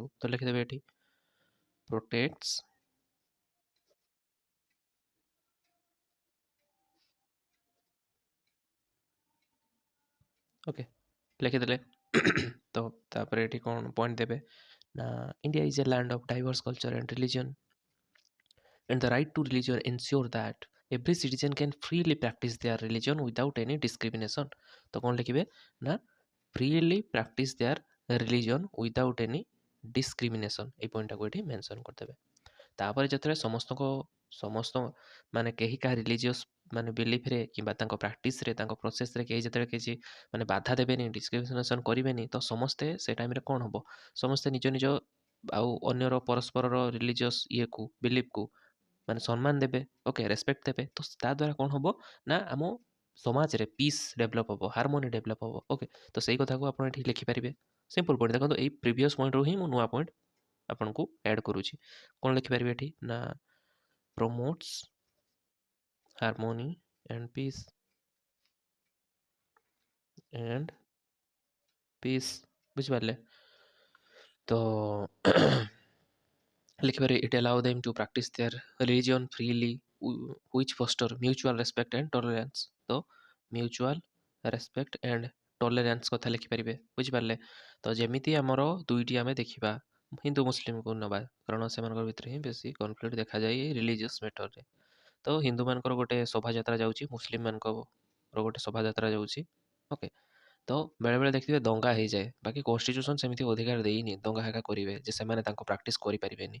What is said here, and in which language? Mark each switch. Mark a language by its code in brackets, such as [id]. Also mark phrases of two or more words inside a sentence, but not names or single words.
[or] ତ ଲେଖିଦେବେ ଏଠି [en] protects okay, [or] ଲେଖିଦେଲେ। ତ ତାପରେ ଏଠି କ'ଣ ପଏଣ୍ଟ ଦେବେ ନା [en] India is a land of diverse culture and religion and the right to religion ensure that every citizen can freely practice their religion without any discrimination। [hi] तो कौन लिखिए ना [en] freely practice their religion without any discrimination, [or] এই পয়েন্টটাକୁ ଏଠି ମେନସନ୍ କରିଦେବେ। ତାପରେ ଯେତେବେଳେ ସମସ୍ତ ମାନେ କେହି କାହା ରିଲିଜିୟସ୍ ମାନେ ବିଲିଫ୍ରେ କିମ୍ବା ତାଙ୍କ ପ୍ରାକ୍ଟିସ୍ରେ ତାଙ୍କ ପ୍ରୋସେସ୍ରେ କେହି ଯେତେବେଳେ କିଛି ମାନେ ବାଧା ଦେବେନି, ଡିସ୍କ୍ରିମିନେସନ୍ କରିବେନି, ତ ସମସ୍ତେ ସେ ଟାଇମ୍ରେ କ'ଣ ହେବ, ସମସ୍ତେ ନିଜ ନିଜ ଆଉ ଅନ୍ୟର ପରସ୍ପରର ରିଲିଜିୟସ୍ ଇଏକୁ ବିଲିଫ୍କୁ ମାନେ ସମ୍ମାନ ଦେବେ, ଓକେ, ରେସପେକ୍ଟ ଦେବେ। ତ ତା ଦ୍ୱାରା କ'ଣ ହେବ ନା ଆମ ସମାଜରେ [en] peace develop [or] ହେବ, [en] harmony develop [or] ହେବ। ଓକେ, ତ ସେଇ କଥାକୁ ଆପଣ ଏଠି ଲେଖିପାରିବେ। [en] simple point [or] ଦେଖନ୍ତୁ, ଏଇ ପ୍ରିଭିୟସ୍ ପଏଣ୍ଟରୁ ହିଁ ମୁଁ ନୂଆ ପଏଣ୍ଟ ଆପଣଙ୍କୁ ଆଡ଼୍ କରୁଛି। କ'ଣ ଲେଖିପାରିବେ ଏଠି ନା [en] promotes harmony and peace [or] ବୁଝିପାରିଲେ? [en] ତ লিখে it allow them to practice their religion freely which foster mutual respect and tolerance। [or] ତ [en] mutual respect and tolerance [or] କଥା ଲେଖିପାରିବେ, ବୁଝିପାରିଲେ? ତ ଯେମିତି ଆମର ଦୁଇଟି ଆମେ ଦେଖିବା ହିନ୍ଦୁ ମୁସଲିମକୁ ନେବା, କାରଣ ସେମାନଙ୍କ ଭିତରେ ହିଁ ବେଶୀ କନଫ୍ଲିକ୍ଟ ଦେଖାଯାଏ ରିଲିଜିୟସ୍ ମ୍ୟାଟରରେ। ତ ହିନ୍ଦୁମାନଙ୍କର ଗୋଟେ ଶୋଭାଯାତ୍ରା ଯାଉଛି, ମୁସଲିମମାନଙ୍କର ଗୋଟେ ଶୋଭାଯାତ୍ରା ଯାଉଛି। ଓକେ, ତ ବେଳେବେଳେ ଦେଖିଥିବେ ଦଙ୍ଗା ହେଇଯାଏ, ବାକି କନଷ୍ଟିଚ୍ୟୁସନ୍ ସେମିତି ଅଧିକାର ଦେଇନି ଦଙ୍ଗା ହେକା କରିବେ ଯେ ସେମାନେ ତାଙ୍କ ପ୍ରାକ୍ଟିସ୍ କରିପାରିବେନି।